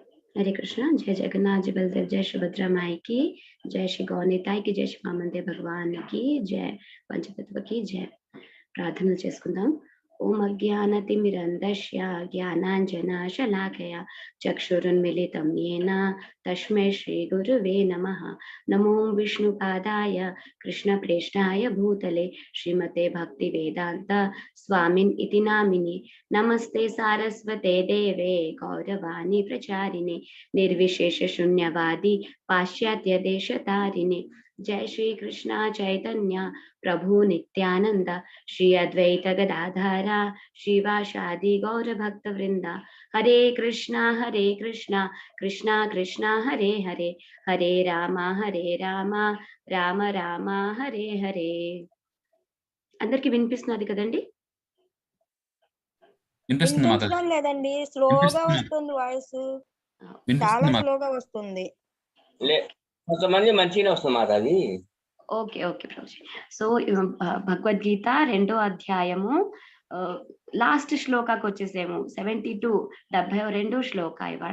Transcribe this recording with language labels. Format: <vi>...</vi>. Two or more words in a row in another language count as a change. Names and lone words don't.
<sa>हरे कृष्णा।</sa> <hi>जय जगन्नाथ, जय बलदेव, जय सुभद्रा माई की जय, श्री गौनिताई की जय, श्री वामनदेव भगवान की जय, पंचतत्व की जय।</hi> <te>ప్రార్థనలు చేసుకుందాం.</te> <sa>ఓం అజ్ఞానతిమిరంధస్య జ్ఞానాంజనశలాకయా చక్షురున్మిలితం యేన తస్మై శ్రీ గురువే నమః. నమో విష్ణుపాదాయ కృష్ణప్రేష్ఠాయ భూతలే శ్రీమతే భక్తి వేదాంత స్వామిన్ ఇతి నామిని. నమస్తే సారస్వతే దేవే గౌరవాణి ప్రచారిణే నిర్విశేష శూన్యవాది పాశ్చాత్య దేశతారిణే. जय श्री कृष्ण चैतन्य प्रभु नित्यानंद श्री अद्वैत गदाधरा श्रीवासादि गौर भक्त वृंदा. हरे कृष्णा कृष्णा कृष्णा हरे हरे, हरे राम राम राम हरे हरे.</sa> <te>అందరికి వినిపిస్తున్నది కదండి? వినిపించడం లేదండి, స్లోగా వస్తుంది వాయిస్, చాలా స్లోగా వస్తుంది. కొంతమంది మంచిగానే వస్తుంది మాట అది. ఓకే ఓకే ప్రభుజీ. సో భగవద్గీత 2వ అధ్యాయము లాస్ట్ శ్లోకాకి వచ్చేసేమో 72 72 శ్లోక ఇవాళ.</te>